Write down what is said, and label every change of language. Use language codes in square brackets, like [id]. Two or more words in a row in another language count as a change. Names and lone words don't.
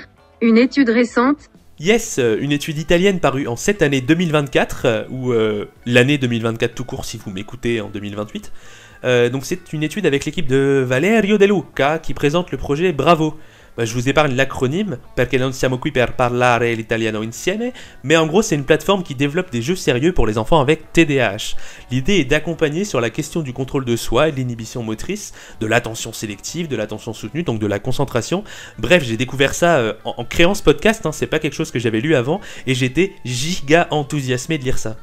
[fr] Une étude récente ? Yes, une étude italienne parue en cette année 2024, ou l'année 2024 tout court si vous m'écoutez en 2028. Donc c'est une étude avec l'équipe de Valerio De Luca qui présente le projet Bravo. Je vous épargne l'acronyme, [it] perché non siamo qui per parlare l'italiano insieme, [fr] mais en gros c'est une plateforme qui développe des jeux sérieux pour les enfants avec TDAH. L'idée est d'accompagner sur la question du contrôle de soi et de l'inhibition motrice, de l'attention sélective, de l'attention soutenue, donc de la concentration. Bref, j'ai découvert ça en créant ce podcast, c'est pas quelque chose que j'avais lu avant, et j'étais giga enthousiasmé de lire ça.